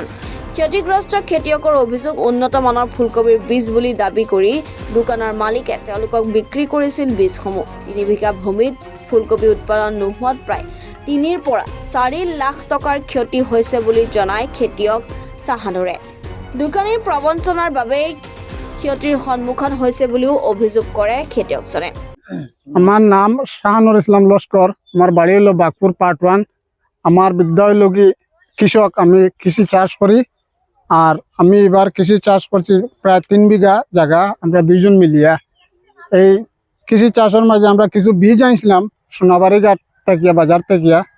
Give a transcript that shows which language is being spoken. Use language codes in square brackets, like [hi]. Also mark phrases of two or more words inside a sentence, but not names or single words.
[as] ক্ষতিগ্ৰস্ত খেতিয়কৰ অভিযোগ, উন্নত মানৰ ফুলকবিৰ বীজ বুলি দাবী কৰি দোকানৰ মালিকে তেওঁলোকক বিক্ৰী কৰিছিল বীজসমূহ। 3 বিঘা ভূমিত ফুলকবি উৎপাদন নোহোৱাত প্ৰায় 3 পৰা 4 লাখ টকাৰ ক্ষতি হৈছে বুলি জনায় খেতিয়ক চাহানুৰে। দোকানীৰ প্ৰবঞ্চনাৰ বাবে ক্ষতিৰ সন্মুখীন হৈছে বুলিও অভিযোগ কৰে খেতিয়কজনে। [bn] আমার নাম শাহানুর ইসলাম লস্কর, আমার বাড়ি হলো বাগপুর পার্ট 1। আমার বিদ্যালয় লগি কৃষক, আমি কৃষি চাষ করি। আর আমি এবার কৃষি চাষ করছি প্রায় 3 বিঘা জায়গা, আমরা দুইজন মিলিয়া। এই কৃষি চাষের মাঝে আমরা কিছু বীজ আনছিলাম সোনাবাড়ি ঘাট থেকে, বাজার থেকে।